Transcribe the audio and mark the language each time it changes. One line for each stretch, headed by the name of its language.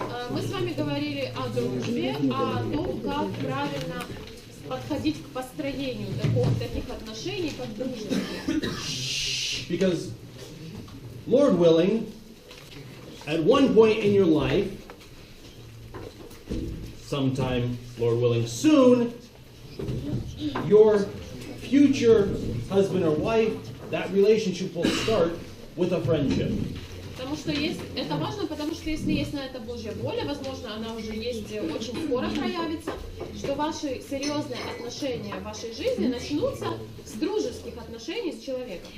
Russian: Мы с вами говорили о дружбе, о том, как правильно подходить к построению таких отношений, как дружеские.
English: Because, Lord willing, at one point in your life, sometime, Lord willing, soon, your future husband or wife, that relationship will start with a friendship.
Russian: Потому что это важно, потому что если есть на это Божья воля, возможно, она уже есть очень скоро проявится, что ваши серьезные отношения в вашей жизни начнутся с дружеских отношений с человеком.